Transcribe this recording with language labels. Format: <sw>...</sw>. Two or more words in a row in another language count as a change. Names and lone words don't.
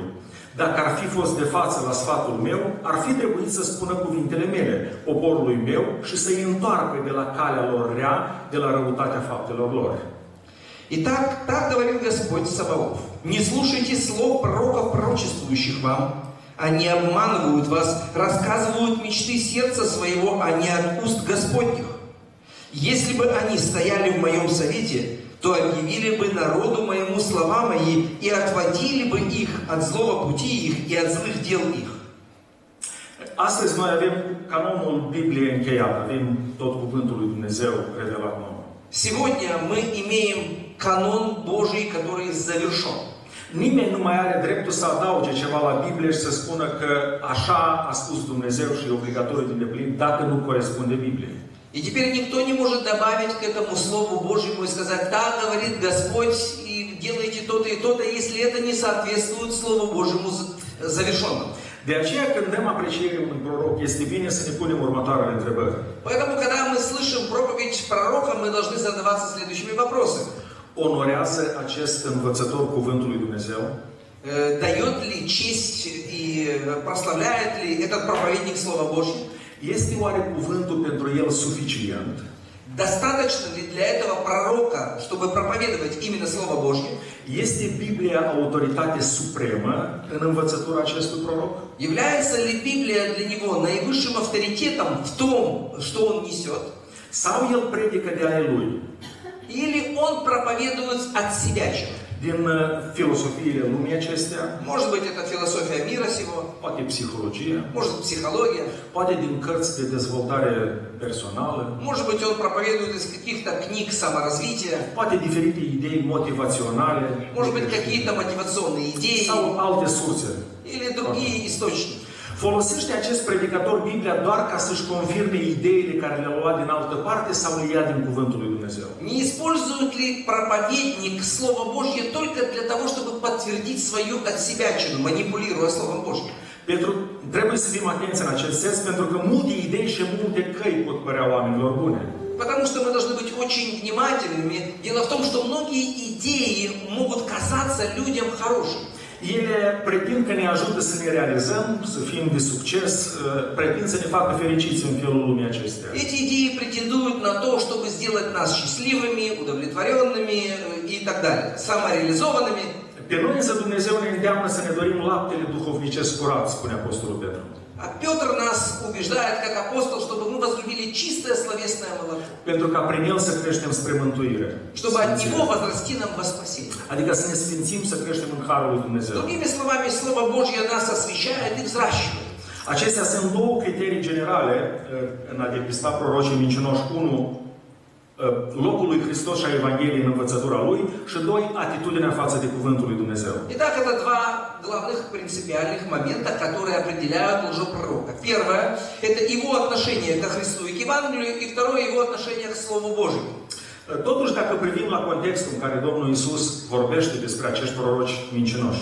<ro>Dacă ar fi fost de față la sfatul meu, ar fi trebuit să spună cuvintele mele, poporului meu, și să-i întoarcă de la calea lor rea, de la răutatea faptelor lor.</ro> <ru>Итак, так говорит Господь Саваоф. Не слушайте слов пророков, пророчествующих вам. Они обманывают вас, рассказывают мечты сердца своего, а не от уст Господних. Если бы они стояли в моем совете, то объявили бы народу моему слова мои и отводили бы их от злого пути их и от злых дел их.</ru> <ro>Astăzi noi avem canonul Bibliei încheiat, avem tot cuvântul lui Dumnezeu revelat nouă.</ro> <ru>Сегодня мы имеем канон Божий, который завершен.</ru> <ro>Nimeni nu mai are dreptul să adauge ceva la Biblie și să spună că așa a spus Dumnezeu și e obligatoriu de deplin dacă nu corespunde Bibliei.</ro> <ru>И теперь никто не может добавить к этому Слову Божьему и сказать: так говорит Господь, и делайте то-то и то-то, если это не соответствует Слову Божьему завершенному.</ru> <ro>De aceea, când dăm apreciere unui proroc, este bine să ne punem următoarele întrebări.</ro> <ru>Поэтому, когда мы слышим проповедь пророка, мы должны задаваться следующими вопросами.</ru> <ro>Onorează acest învățător cuvântul lui Dumnezeu?</ro> <ru>Дает ли честь и прославляет ли этот проповедник Слова Божьего?</ru> <ro>Este oare cuvântul pentru el suficient?</ro> <ru>Достаточно ли для этого пророка, чтобы проповедовать именно Слово Божье?</ru> <ro>Este Biblia autoritate supremă în învățătura acestui proroc?</ro> <ru>Является ли Библия для него наивысшим авторитетом в том, что он несет?</ru> <ro>Sau el predică de ale lui?</ro> <ru>Или он проповедует от себя чего?</ru> <ro>Din filosofiile lumii acestea?</ro> <ru>Может быть, это философия мира сего,</ru> <ro>Poate psihologie?</ro> <ru>может, психология,</ru> <ro>Poate din cărți de dezvoltare personală?</ro> <ru>может быть, он проповедует из каких-то книг саморазвития,</ru> <ro>Poate diferite idei motivaționale?</ro> <ru>может быть, какие-то мотивационные идеи</ru> <ro>Sau alte surse?</ro> <ru>или другие источники.</ru> <ro>Folosește acest predicator Biblia doar ca să-și confirme ideile care le-a luat din altă parte sau le ia din cuvântul lui Dumnezeu?</ro> <ru>Не использует ли проповедник Слово Божье только для того, чтобы подтвердить свою отсебячину, манипулируя Словом Божьим?</ru> <ro>Trebuie să fim atenți în acest sens, pentru că multe idei și multe căi pot părea oamenilor bune.</ro> <ru>Потому что мы должны быть очень внимательными. Дело в том, что многие идеи могут казаться людям хорошими.</ru> <ro>Ele pretind că ne ajută să ne realizăm, să fim de succes, pretind să ne facă fericiți în felul lumii acestea.</ro> <ru>Эти идеи претендуют на то, чтобы сделать нас счастливыми, удовлетворенными и так далее, самореализованными.</ru> <ro>Pe noi însă Dumnezeu ne îndeamnă să ne dorim laptele duhovnicesc curat, spune Apostolul Petru.</ro> <ru>А Петр нас убеждает, как апостол, чтобы мы возлюбили чистое словесное молоко,</ru> <ro>Pentru ca prin el să creștem spre mântuire.</ro> <ru>чтобы от него возрасти нам во спасение.</ru> <ro>Adică să ne sfințim, să creștem în harul lui Dumnezeu.</ro> <ru>Другими словами, Слово Божье нас освящает и взращивает.</ru> <ro>Acestea sunt două criterii generale în a depista prorocii mincinoși. 1. Locul lui Hristos și a Evangheliei în învățătura lui și 2. Atitudinea față de cuvântul lui Dumnezeu.</ro> <ru>Итак, это два главных принципиальных момента, которые определяют лжепророка. Первое – это его отношение ко Христу и к Евангелию, и второе – его отношение к Слову Божьему.</ru> <ro>Totuși, dacă privim la contextul în care Domnul Iisus vorbește despre acești proroci mincinoși,</ro>